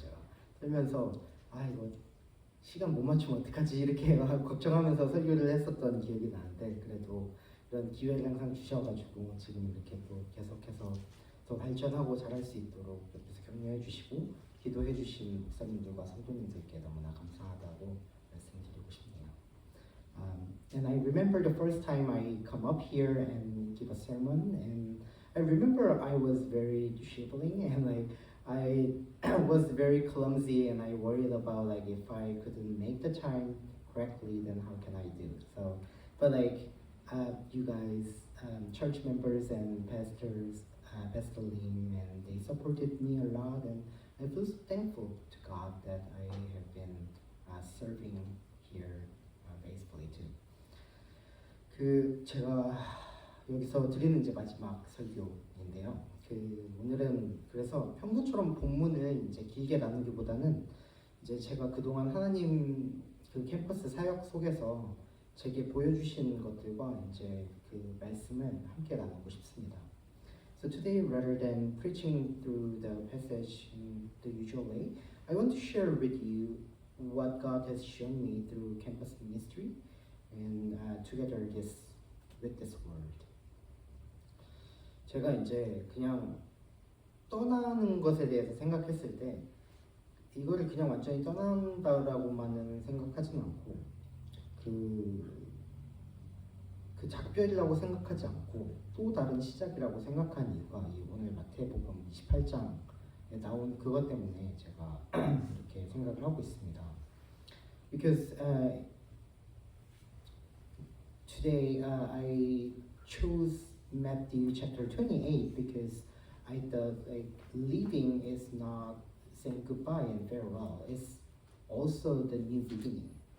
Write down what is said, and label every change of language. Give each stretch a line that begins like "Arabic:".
Korean: 제가 떨면서 이거 시간 못 맞추면 어떡하지 이렇게 걱정하면서 설교를 했었던 기억이 나는데 그래도 이런 기회를 항상 주셔가지고 지금 이렇게 또 계속해서 더 발전하고 잘할 수 있도록 옆에서 격려해 주시고 기도해 주신 목사님들과 성도님들께 너무나 감사하다고 말씀드리고 싶네요.
English: And I remember the first time I come up here and give a sermon, and I remember I was very disabling and I was very clumsy and I worried about like if I couldn't make the time correctly, then how can I do? So, but like you guys, church members and pastors, Pastor Lim, and they supported me a lot, and I feel so thankful to God that I have been serving here faithfully too.
Korean: 제가 여기서 드리는 이제 마지막 설교인데요. 오늘은 그래서 평소처럼 본문을 이제 길게 나누기보다는 이제 제가 그동안 하나님 캠퍼스 사역 속에서 제게 보여주신 것들과 이제 말씀을 함께 나누고 싶습니다.
English: So today, rather than preaching through the passage in the usual way, I want to share with you what God has shown me through campus ministry and together with this word.
Korean: 제가 이제 그냥 떠나는 것에 대해서 생각했을 때 이거를 그냥 완전히 떠난다라고만은 생각하지는 않고 그 작별이라고 생각하지 않고 또 다른 시작이라고 생각한 이유가 오늘 마태복음 28장에 나온 그것 때문에 제가 이렇게 생각을 하고 있습니다.
English: Because today I chose Matthew chapter 28 because I thought like leaving is not saying goodbye and farewell. It's also the new beginning.